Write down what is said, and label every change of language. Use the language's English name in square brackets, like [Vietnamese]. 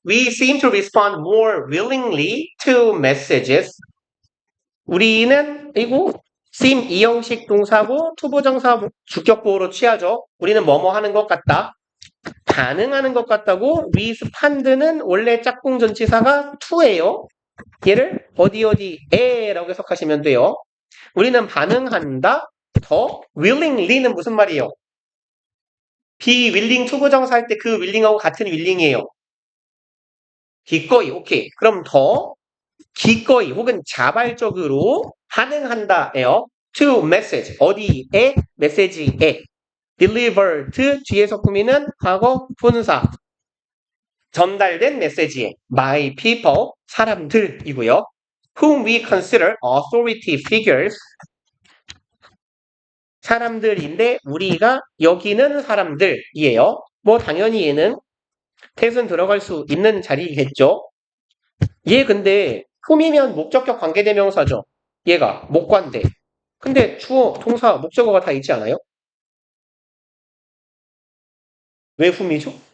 [English] We seem to respond more willingly to messages. [Korean] 우리는 이거 seem 이형식 동사고 투부정사 주격보호로 취하죠. 우리는 뭐뭐 하는 것 같다. 반응하는 것 같다고 respond는 원래 짝꿍 전치사가 to예요. 얘를 어디에라고 해석하시면 돼요. 우리는 반응한다. 더 willingly는 무슨 말이에요? be willing 투부정사 할 때 그 willing하고 같은 willing이에요. 기꺼이 오케이. 그럼 더 기꺼이 혹은 자발적으로 반응한다예요. to message 어디에 메시지에 delivered 뒤에서 꾸미는 과거 분사 전달된 메시지에 by people 사람들이고요. [English] whom we consider authority figures [Korean] 사람들인데 우리가 여기는 사람들이에요. 뭐 당연히 얘는 태순 들어갈 수 있는 자리겠죠. 얘 근데 whom이면 목적격 관계대명사죠. 얘가 목관대. 근데 주어, 동사, 목적어가 다 있지 않아요? 왜 whom이죠?